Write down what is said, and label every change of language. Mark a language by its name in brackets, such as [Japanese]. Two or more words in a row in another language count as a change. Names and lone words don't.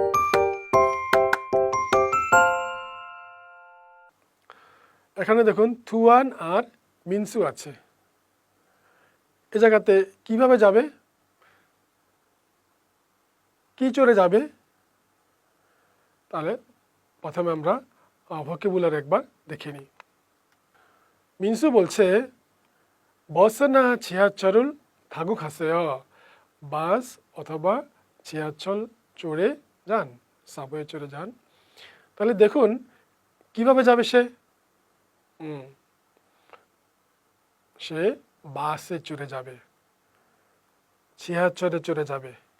[Bangla] এখানে দেখুন থুয়ান আর মিনসু আছে। এই জায়গাতে কিভাবে যাবে, কি চড়ে যাবে? তাহলে প্রথমে আমরা ভোকাবুলারি একবার দেখে নিই। [Korean] মিনসু বলছে 버스나 지하철을 타고 가세요. [Bangla] বাস অথবা 지하철 চড়ে যান, সাবওয়ে চড়ে যান। তাহলে দেখুন কিভাবে যাবে সে। সে বাসে চড়ে যাবে, 지하철에 চড়ে যাবে।